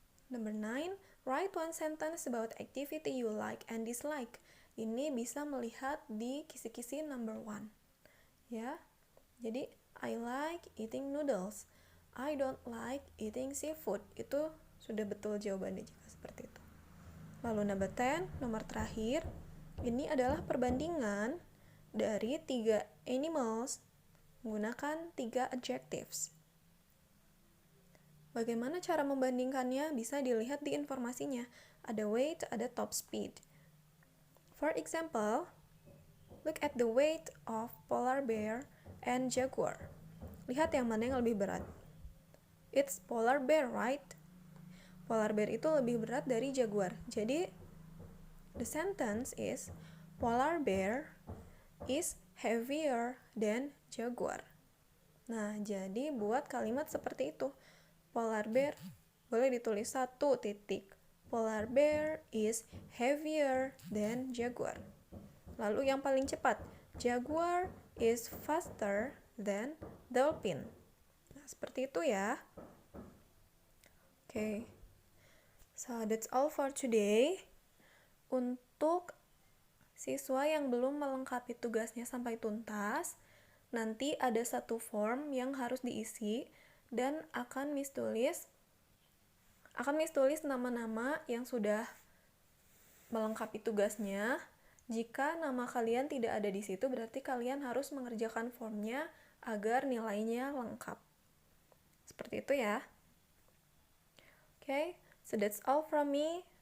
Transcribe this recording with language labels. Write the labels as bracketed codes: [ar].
[en] Number 9, write one sentence about activity you like and dislike. [id] Ini bisa melihat di kisi-kisi number 1. Ya. Jadi [en] I like eating noodles. I don't like eating seafood. [id] Itu sudah betul jawabannya jika seperti itu. Lalu number 10, nomor terakhir. Ini adalah perbandingan dari 3 animals menggunakan 3 adjectives. Bagaimana cara membandingkannya? Bisa dilihat di informasinya. Ada weight, ada top speed. [en] For example, look at the weight of polar bear and jaguar. [id] Lihat yang mana yang lebih berat. [en] It's polar bear, right? [id] Polar bear itu lebih berat dari jaguar. Jadi, [en] the sentence is, polar bear is heavier than jaguar. [id] Nah, jadi buat kalimat seperti itu. Polar bear boleh ditulis 1 titik. [en] Polar bear is heavier than jaguar. [id] Lalu yang paling cepat, [en] jaguar is faster than dolphin. [id] Nah, seperti itu ya. [en] Okay. So that's all for today. [id] Untuk siswa yang belum melengkapi tugasnya sampai tuntas, nanti ada satu form yang harus diisi dan akan Miss tulis nama-nama yang sudah melengkapi tugasnya. Jika nama kalian tidak ada di situ, berarti kalian harus mengerjakan formnya agar nilainya lengkap. Seperti itu ya. [en] Okay, so that's all from me.